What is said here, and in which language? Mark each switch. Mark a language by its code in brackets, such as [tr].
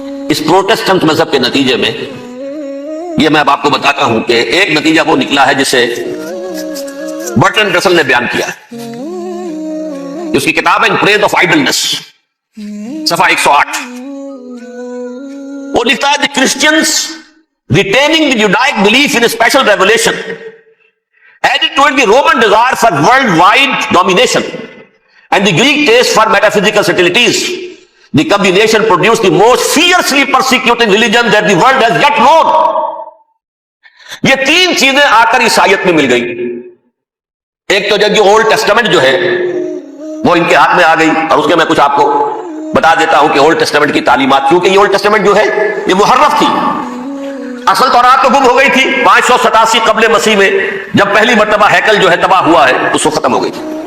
[ur] اس Protestant مذہب کے نتیجے میں یہ میں اب آپ کو بتاتا ہوں کہ ایک نتیجہ وہ نکلا ہے جسے برٹرنڈ رسل نے بیان کیا ہے. اس کی کتاب ہے ان پریز آف آئیڈلنس, صفحہ 108. وہ لکھتا ہے کہ Christians [en] retaining the Judaic belief in a special revelation added to it the Roman desire for worldwide domination and the Greek taste for metaphysical subtleties. The combination produced the most fiercely persecuting religion that the world has yet known. [ur] یہ تین چیزیں آ کر عیسائیت میں مل گئی. ایک تو جب اولڈ ٹیسٹامنٹ جو ہے وہ ان کے ہاتھ میں آ گئی, اور اس کے میں کچھ آپ کو بتا دیتا ہوں کہ اولڈ ٹیسٹامنٹ کی تعلیمات, کیونکہ یہ اولڈ ٹیسٹامنٹ جو ہے یہ محرف تھی. اصل تورات تو گم ہو گئی تھی 587 قبل مسیح میں, جب پہلی مرتبہ ہیکل جو ہے تباہ ہوا ہے, اس کو ختم ہو گئی تھی.